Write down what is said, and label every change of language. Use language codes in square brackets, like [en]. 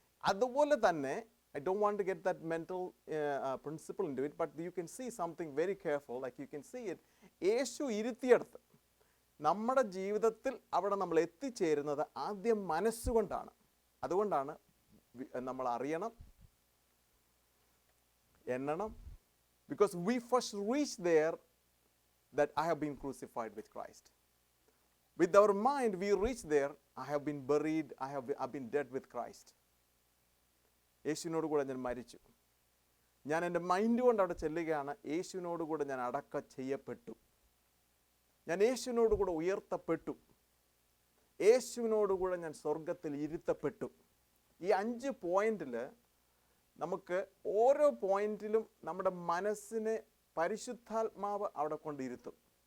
[ml] അതുപോലെ തന്നെ, [en] I don't want to get that mental principle into it, but you can see something very careful, like you can see it. [ml] യേശു ഇരുത്തിയെടുത്ത് നമ്മുടെ ജീവിതത്തിൽ അവിടെ നമ്മൾ എത്തിച്ചേരുന്നത് ആദ്യം മനസ്സുകൊണ്ടാണ്. അതുകൊണ്ടാണ് നമ്മൾ അറിയണം, എണ്ണണം. [en] Because we first reach there that I have been crucified with Christ. With our mind we reach there, I have been buried, I've been dead with Christ. [ml] യേശുവിനോട് കൂടെ ഞാൻ മരിച്ചു. ഞാൻ എൻ്റെ മൈൻഡ് കൊണ്ട് അവിടെ ചെല്ലുകയാണ്. യേശുവിനോട് കൂടെ ഞാൻ അടക്കം ചെയ്യപ്പെട്ടു. ഞാൻ യേശുവിനോട് കൂടെ ഉയർത്തപ്പെട്ടു. യേശുവിനോട് കൂടെ ഞാൻ സ്വർഗത്തിൽ ഇരുത്തപ്പെട്ടു. ഈ 5 പോയിന്റിൽ നമുക്ക് ഓരോ പോയിന്റിലും നമ്മുടെ മനസ്സിനെ പരിശുദ്ധാത്മാവ് അവിടെ കൊണ്ടിരുത്തും.